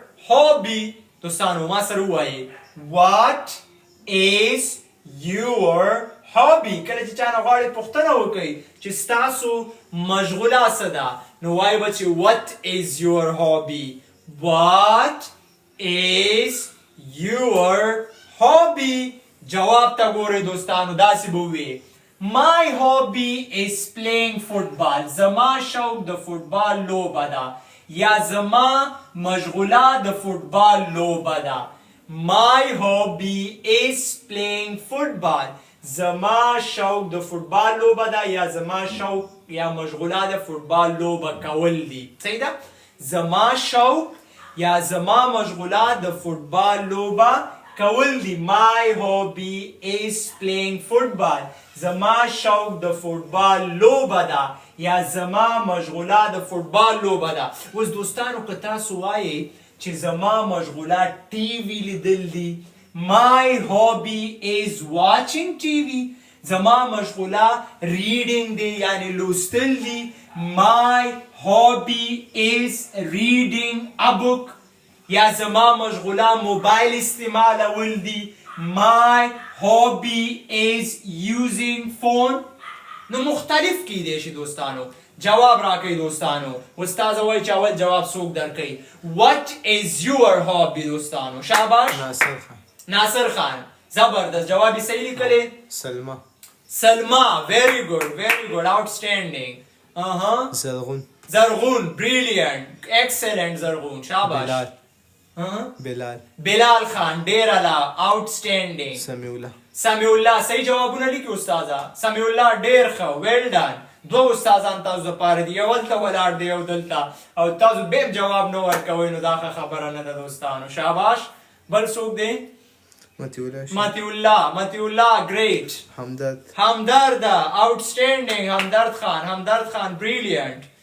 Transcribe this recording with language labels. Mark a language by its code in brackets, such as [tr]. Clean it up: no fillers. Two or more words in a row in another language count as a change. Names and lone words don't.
[ps] hobby دوستانو ما سره ووایي [en] what is your hobby [ps] کله چې چانه غواړي پوښتنه وکړي چې ستاسو مشغوله څه ده نو وایي به چې [en] what is your hobby what is your hobby [ps] جواب ته ګورئ دوستانو داسې به ووایي [en] My hobby is playing football. [ps] زما شوق د فوټبال لوبه ده یا زما مشغوله د فوټبال لوبه ده. [en] My hobby is playing football. [ps] زما شوق د فوټبال لوبه ده یا زما شوق یا مشغوله د فوټبال لوبه کول دي. صحیح ده؟ زما شوق یا زما مشغوله د فوټبال لوبه کول دي. [en] My hobby is playing football. [ps] زما شوق د فوټبال لوبه ده یا زما مشغوله د فوټبال لوبه ده. اوس دوستانو که تاسو وایئ چې زما مشغوله ټي وي لیدل دي [en] My hobby is watching TV. [ps] زما مشغوله reading دی یعنی لوستل دي [en] My hobby is reading a book. [ps] یا زما مشغوله موبایل استعمالول دي [en] My hobby is using phone. [ps] نو مختلف کیدی شي دوستانو. جواب راکړئ دوستانو. استاد وایي چې اول جواب څوک درکړي. [en] What is your hobby [ps] دوستانو؟ شاباش. ناصر خان. زبردست جواب یې صحیح لیکلی. سلمہ. [en] Very good. Outstanding. [ps] زرغون. [en] Brilliant. Excellent [ps] زرغون. شاباش. بلال خان. ډیر اعلی. Outstanding. سمیع الله. صحیح جوابونه لیکي استاده. سمیع الله ډیر ښه. [en] Well done. [ps] دو استادان تاسو دپاره دي یو هلته ولاړ دی یو دلته او تاسو بیم جواب نه ورکوئ نو دا ښه خبره نه ده دوستانو. شاباش. بل څوک دی؟ مطیع الله. Great. همدرد. Outstanding. همدرد خان. Brilliant.